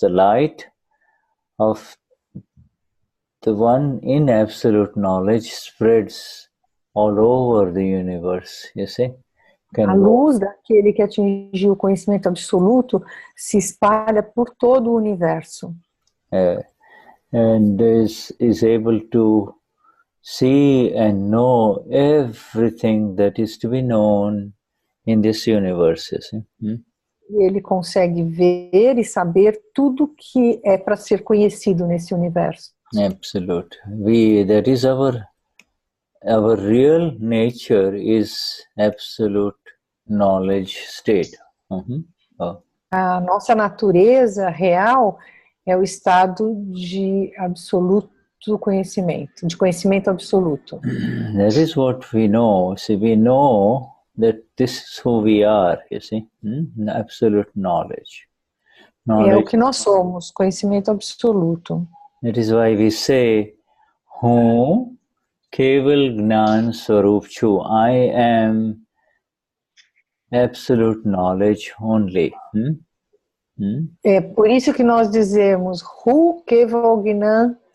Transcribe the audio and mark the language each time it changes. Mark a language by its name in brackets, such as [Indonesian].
[English] The light of the one in absolute knowledge spreads all over the universe, you see. [Portuguese] A luz daquele que atingiu o conhecimento absoluto se espalha por todo o universo. [English] And is able to see and know everything that is to be known in this universe, you see. [Portuguese] E ele consegue ver e saber tudo que é para ser conhecido nesse universo. [English] Absolute. That is our real nature is absolute knowledge state. [Portuguese] A nossa natureza real é o estado de absoluto conhecimento, de conhecimento absoluto. [English] That is what we know. See, we know that this is who we are, you see. Absolute knowledge. [Portuguese] É o que nós somos, conhecimento absoluto. [English] That is why we say, [Gujarati] Hum Keval Gnan Swarup Chu. [English] I am absolute knowledge only. [Portuguese] É por isso que nós dizemos Hu Keval Gnan